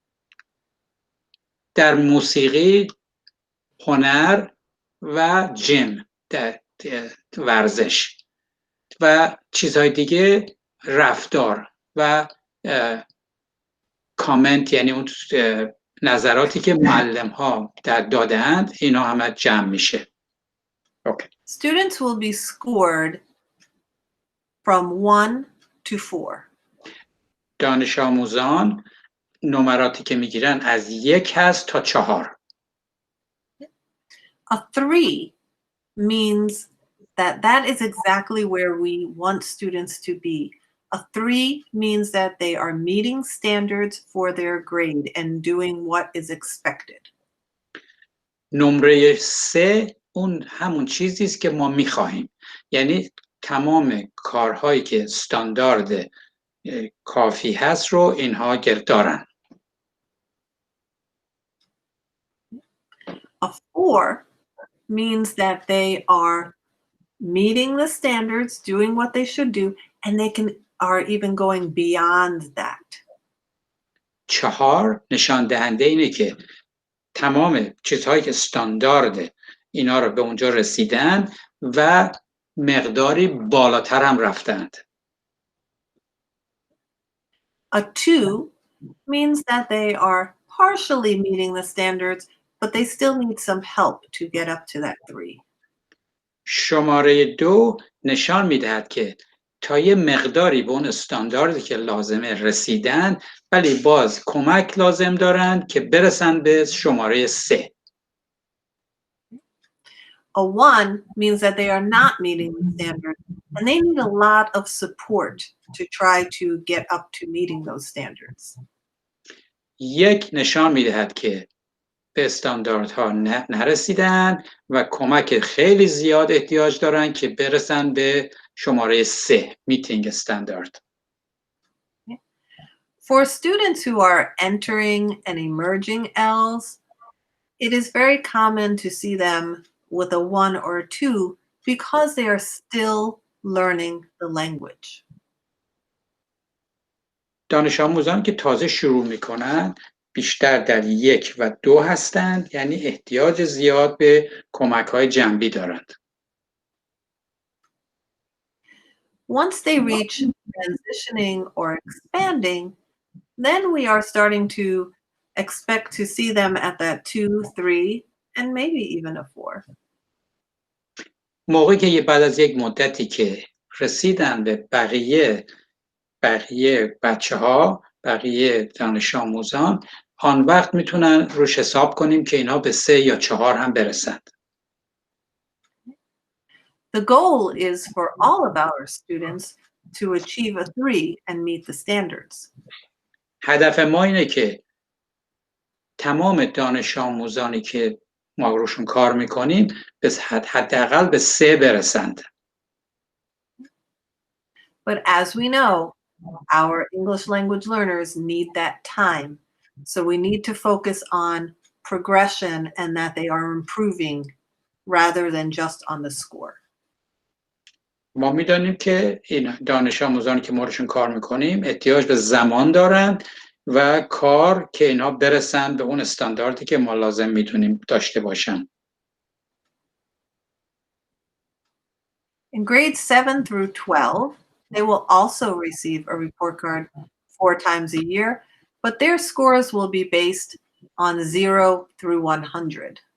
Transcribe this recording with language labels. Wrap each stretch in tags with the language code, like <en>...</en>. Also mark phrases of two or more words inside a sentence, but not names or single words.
<fa>در موسیقی، هنر و جیم ورزش و چیزهای دیگه، رفتار و کامنت یعنی اون نظراتی که معلم ها دادند اینا همه جمع میشه.</fa> <en>Okay. Students will be scored from 1 to 4.</en> <fa>دانش آموزان نمراتی که میگیرن از 1 هست تا 4.</fa> <en>A 3 means that is exactly where we want students to be. A 3 means that they are meeting standards for their grade and doing what is expected.</en> <fa>نمره 3 اون همون چیزی است که ما میخواهیم، یعنی تمام کارهایی که استاندارد کافی هست رو اینها دارن.</fa> <en>A 4 means that they are meeting the standards, doing what they should do, and they are even going beyond that.</en> <fa>4 نشان دهنده اینه که تمام چیزهایی که استاندارد اینا رو به اونجا رسیدن و مقداری بالاتر هم رفتند.</fa> <en>A 2 means that they are partially meeting the standards, but they still need some help to get up to that 3.</en> <fa>شماره 2 نشان میدهد که تا یه مقداری به اون استانداردی که لازمه رسیدن، ولی باز کمک لازم دارن که برسن به شماره 3.</fa> <en>A 1 means that they are not meeting the standards, and they need a lot of support to try to get up to meeting those standards.</en> <fa>1 نشان میدهد که به استانداردها نرسیدن و کمک خیلی زیاد احتیاج دارن که برسن به شماره 3</fa> <en>meeting standard. For students who are entering and emerging L's, it is very common to see them with a 1 or 2 because they are still learning the language.</en> <fa>دانش آموزان که تازه شروع میکنن بیشتر در 1 و 2 هستند، یعنی احتیاج زیاد به کمک‌های جنبی دارند.</fa> <en>Once they reach transitioning or expanding, then we are starting to expect to see them at that 2, 3, and maybe even a 4.</en> <fa>موقعی که بعد از یک مدتی که رسیدن به بقیه بچه‌ها، بقیه دانش آموزان، آن وقت میتونن روش حساب کنیم که اینا به 3 یا 4 هم برسند.</fa> <en>The goal is for all of our students to achieve a 3 and meet the standards.</en> <fa>هدف ما اینه که تمام دانش آموزانی که ما روشون کار میکنیم حداقل به 3 برسند.</fa> <en>But as we know, our English language learners need that time. So we need to focus on progression and that they are improving rather than just on the score.</en> <fa>ما میدونیم که این دانش آموزانی که ما روشون کار میکنیم احتیاج به زمان دارند و کار که اینا برسن به اون استانداردی که ما لازم میتونیم داشته باشن.</fa> <en>In grades 7 through 12, they will also receive a report card 4 times a year, but their scores will be based on 0 through 100.</en>